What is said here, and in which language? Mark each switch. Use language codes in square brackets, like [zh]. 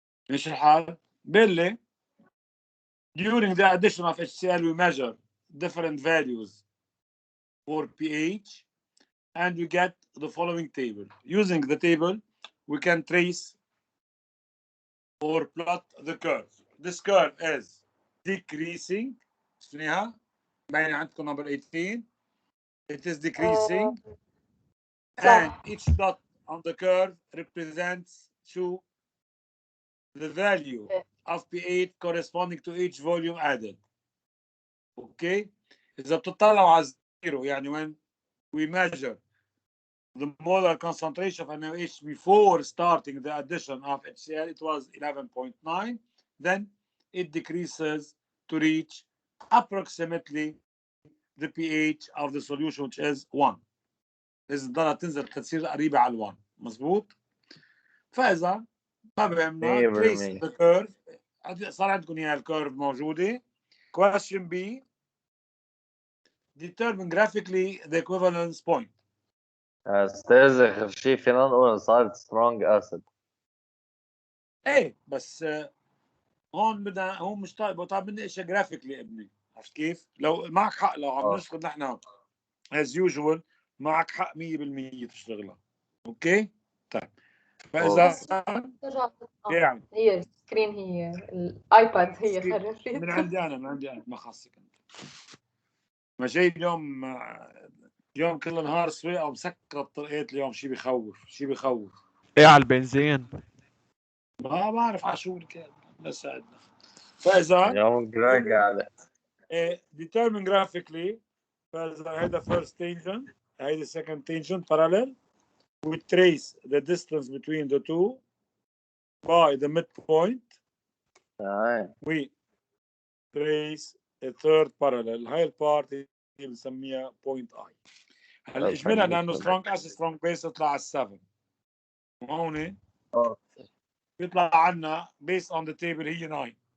[ar] مش الحال؟ بالله [en] during the addition of HCl we measure different values for pH and we get the following table. Using the table we can trace or plot the curve. This curve is decreasing. [ar] شنيها؟ باين عندكم [en] number 18. It is decreasing and each dot on the curve represents to the value of pH corresponding to each volume added. Okay? [ar] إذا بتطلعوا على [en] zero [ar] يعني [en] when we measure the molar concentration of NaOH before starting the addition of HCl, it was 11.9. Then it decreases to reach approximately the pH of the solution, which is 1. [ar] إذا الدرجة تنزل تصير قريبة على 1. مظبوط؟ فإذا ما بهمنا [en] trace the curve. [ar] صار عندكم إياها الكيرف موجودة. [en] Question B. Determine graphically the equivalence point. [ar] استاذ اخر شيء فينا نقول صارت سترونج اسيد. ايه بس هون بدنا هون مش طالب مني اشياء جرافيكلي ابني. عرفت كيف؟ لو معك حق لو عم نشتغل نحن [en] as usual [ar] معك حق 100% تشتغلها. اوكي؟ طيب فاذا يعني هي السكرين هي الايباد هي خربت من عندي انا ما خاصك انت. ما جاي اليوم كل نهار سواقه ومسكر الطرقات اليوم. شيء بخوف ايه على البنزين؟ ما بعرف على شو الكلام بس ساعدنا. فاذا يوم راجع [en] determine graphically [ar] فاذا هيدا [en] first tangent [ar] هيدا [en] second tangent parallel. We trace the distance between the two by the midpoint. We trace a third parallel. [ar] هاي البارت اللي بنسميها point I. هلا اجمالا لانه [en] strong acid strong base [ar] يطلع على 7 وهون بيطلع عنا [en] based on the table [ar] هي 9.